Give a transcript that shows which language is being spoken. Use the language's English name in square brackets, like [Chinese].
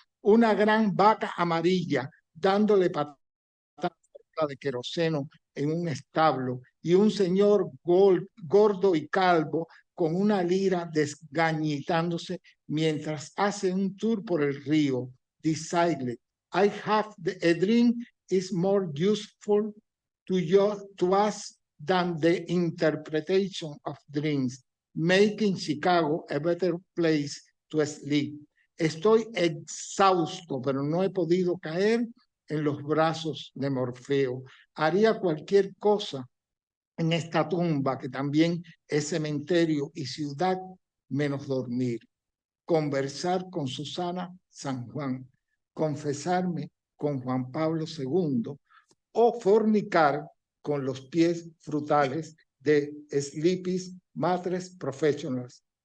[Spanish] Una gran vaca amarilla dándole patadas de queroseno en un establo y un señor gordo y calvo con una lira desgañitándose mientras hace un tour por el río. [English] Decided, I have a dream is more useful to us than the interpretation of dreams, making Chicago a better place to sleep. [Spanish] Estoy exhausto, pero no he podido caer en los brazos de Morfeo. Haría cualquier cosa en esta tumba, que también es cementerio y ciudad, menos dormir. Conversar con Susana San Juan, confesarme con Juan Pablo II o fornicar con los pies frutales de Sleepy's Mattress Professionals.